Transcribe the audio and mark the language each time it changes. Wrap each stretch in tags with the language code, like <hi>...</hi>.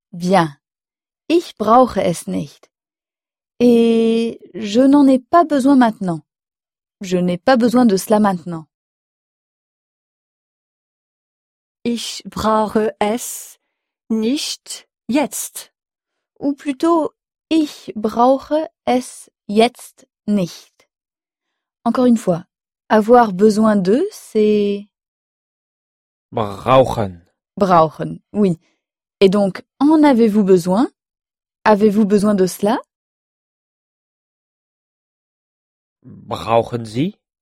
<de>Bien, ich brauche es nicht.</de> <fr>Et je n'en ai pas besoin maintenant. Je n'ai pas besoin de cela maintenant.</fr> <de>Ich brauche es nicht jetzt. Ou plutôt, ich brauche es jetzt nicht.</de> <fr>Encore une fois, avoir besoin de, c'est</fr> <de>brauchen. Brauchen, oui.</de> <fr>Et donc, en avez-vous besoin? Avez-vous besoin de cela?</fr> <de>Brauchen Sie?</de>